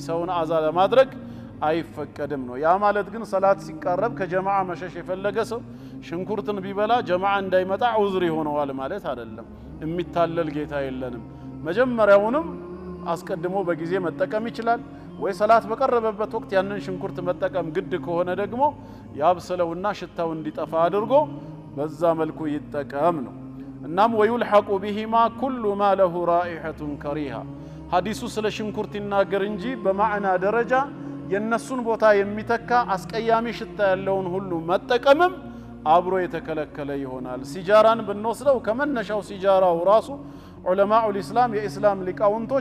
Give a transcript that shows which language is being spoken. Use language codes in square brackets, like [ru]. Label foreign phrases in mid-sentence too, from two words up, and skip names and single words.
[am] ሰውን አዛ ለማድረግ አይፈቀድም ነው። ያ ማለት ግን ሰላት ሲቃረብ ከጀማዓ መሸሽ የፈለገ ሰው ሽንኩርትን ቢበላ ጀማዓ እንዳይመጣ ዑዝር ይሆነዋል ማለት አይደለም። የሚታለል ጌታ የለንም። መጀመሪያውንም አስቀድሞ በጊዜ መጠቀም ይችላል ወይ ሰላት በቀረበበት ወቅት ያንን ሽንኩርት መጠቀም ግድ ከሆነ ደግሞ ያብሰለውና ሽታው እንዲጠፋ አድርጎ በዛ መልኩ ይጠቀም ነው። እናም [ar] ويلحق بهما كل ما له رائحة كريهة [am] ሐዲሱ ስለ ሽንኩርት ይናገር እንጂ በማዕና ደረጃ የነሱን ቦታ የሚተካ አስቀያሚ ሽታ ያለውን ሁሉ መጠቀምም አብሮ የተከለከለ ይሆናል። ሲጃራን ብንወስደው ከመነሻው ሲጃራው ራሱ [ar] علماء الإسلام [am] የኢስላም ሊቃውንቶች